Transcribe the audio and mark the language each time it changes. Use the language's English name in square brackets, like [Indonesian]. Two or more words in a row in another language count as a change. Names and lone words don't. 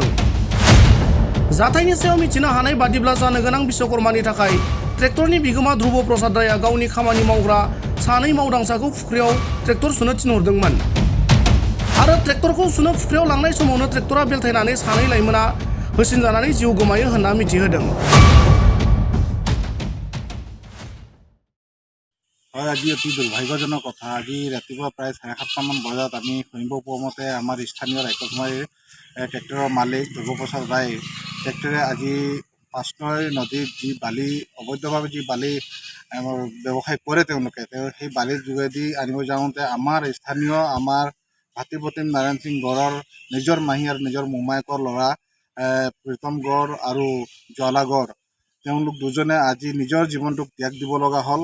[Bodo] जाथायनि सायाव मिथिनो हानाय बादिब्ला जानो गोनां बिश्वकर्मानि थाखाय ट्रेक्टरनि बिगोमा ध्रुव प्रसाद रायआ गावनि खामानि मावग्रा सानै मावदांसाखौ फुख्रियाव ट्रेक्टर सुनो थिनहरदोंमोन आरो ट्रेक्टरखौ सुनो फुख्रियाव लांनाय समावनो ट्रेक्टरा बेलथायनानै सानै लाइमोना होसिनजानानै जिउ गोमायो होनना मिथिहोदों। [Assamese] হয়, আজি অতি দুৰ্ভাগ্যজনক কথা। আজি ৰাতিপুৱা প্ৰায় 7:30মান বজাত আমি শুনিব পোৱা মতে আমাৰ স্থানীয় ৰায়কসমাৰীৰ ট্ৰেক্টৰৰ মালিক ধ্ৰুৱ প্ৰসাদ ৰায় ট্ৰেক্টৰে আজি পাঁচনৈ নদীত যি বালি অবৈধভাৱে যি বালি ব্যৱসায় কৰে তেওঁলোকে সেই বালিৰ যোগেদি আনিব যাওঁতে আমাৰ স্থানীয় আমাৰ ভাতৃপ্ৰতিম নাৰায়ণ সিং গড়ৰ নিজৰ মাহী আৰু নিজৰ মোমায়েকৰ ল'ৰা প্ৰীতম গড় আৰু জ্বালা গড় তেওঁলোক দুজনে আজি নিজৰ জীৱনটোক ত্যাগ দিব লগা হ'ল।